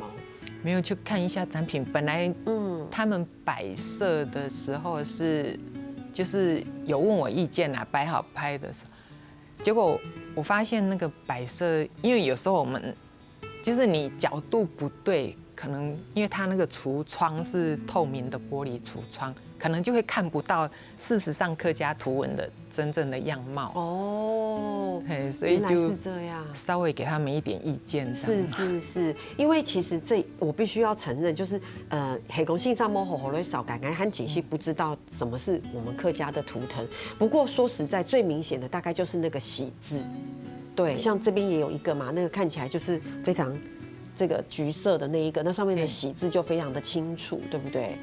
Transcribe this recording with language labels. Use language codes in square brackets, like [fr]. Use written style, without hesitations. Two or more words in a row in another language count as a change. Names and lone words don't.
[zh] 沒有去看一下展品，本來他們擺設的時候就是有問我意見啦，擺好拍的時候，結果我發現那個擺設，因為有時候我們就是你角度不對，可能因為它那個櫥窗是透明的玻璃櫥窗，可能就會看不到事實上客家圖文的真正的樣貌。哦，所以就是這樣，稍微給他們一點意見。是，因為其實我必須要承認，就是黑公信上摸吼吼的少感慨和解析不知道什麼是我們客家的圖騰。不過說實在，最明顯的大概就是那個喜字。对，像这边也有一个嘛，那个看起来就是非常这个橘色的那一个，那上面的喜字就非常的清楚，对不对？